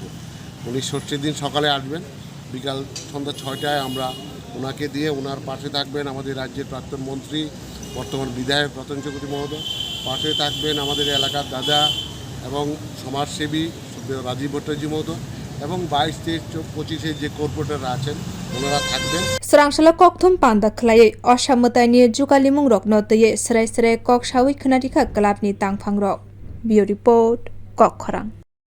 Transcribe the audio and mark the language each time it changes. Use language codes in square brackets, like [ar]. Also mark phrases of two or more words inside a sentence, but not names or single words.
[bn] উনি ষষ্ঠীর দিন সকালে আসবেন, বিকাল সন্ধ্যা 6টায় আমরা ওনাকে দিয়ে ওনার পাশে থাকবেন আমাদের রাজ্যের প্রাক্তন মন্ত্রী বর্তমান বিধায়ক রতন চক্রবর্তী মহোদয়, পাশে থাকবেন আমাদের এলাকার দাদা এবং সমাজসেবী রাজীব ভট্টাচার্য মহোদয়, এবং 22, 23, 25 যে কর্পোরেটররা আছেন ওনারা থাকবেন। [trp] Srangsala kokthum panda khlai mwtaini jukalimung rok no teye srai kok sawi khnarika klapni tangphang rok. [en] Bio report [trp] Kokkhorang.